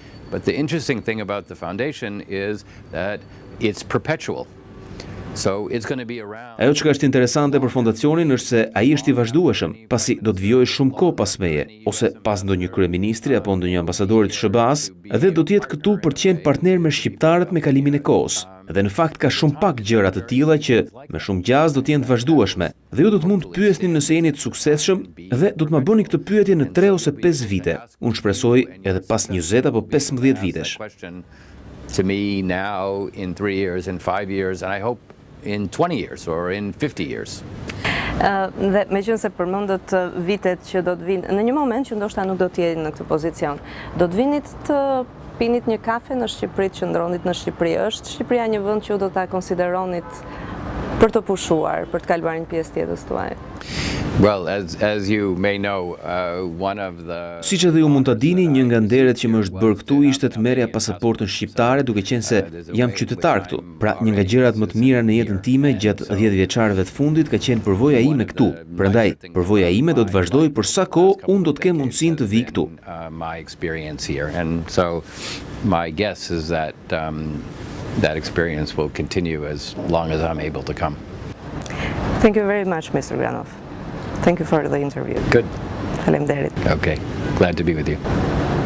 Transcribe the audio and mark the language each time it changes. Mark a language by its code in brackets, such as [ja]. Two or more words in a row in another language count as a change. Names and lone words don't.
[en] But the interesting thing about the foundation is that it's perpetual. So it's going to be around. [sq] Ajo që është interesante për fondacionin është se ai është i vazhdueshëm, pasi do të vijojë shumë kohë pas meje, ose pas ndonjë kryeministri apo ndonjë ambasadorit të SBA-s, dhe do të jetë këtu për të qenë partner me shqiptarët me kalimin e kohës. Dhe në fakt ka shumë pak gjëra të tilla që me shumë gjaz do të jenë të vazhdueshme. Dhe ju do të mund të pyesni nëse jeni të suksesshëm dhe do të ma bëni këtë pyetje në 3 ose 5 vite. Unë shpresoj edhe pas 20 apo 15 vitesh. [en] To me now in 3 years, in 5 years, and I hope in 20 years or in 50 years. [sq] Dhe me qënë se përmëndët vitet që do të vinë, në një moment që ndoshta nuk do të jeni në këtë pozicion, do të vinit të pinit një kafe në Shqipëri, që ndronit në Shqipëri, është Shqipëria një vend që do ta konsideronit për të pushuar, për të kaluar një pjesë tjetër tuaj? [en] Well, as you may know, one of the... [sq] Siç edhe ju mund ta dini, një nga nderet që më është bërë këtu ishte të merrja pasaportën shqiptare, duke qenë se jam qytetar këtu. Pra, një nga gjërat më të mira në jetën time gjatë 10 vjeçarëve të fundit ka qenë përvoja ime këtu. Prandaj, përvoja ime do të vazhdojë për sa kohë unë do të kem mundësinë të vi këtu. [en] My experience here, and so my guess is that that experience will continue as long as I'm able to come. Thank you very much, Mr. Granoff. Thank you for the interview. Good. [sq] Faleminderit. [en] Okay. Glad to be with you.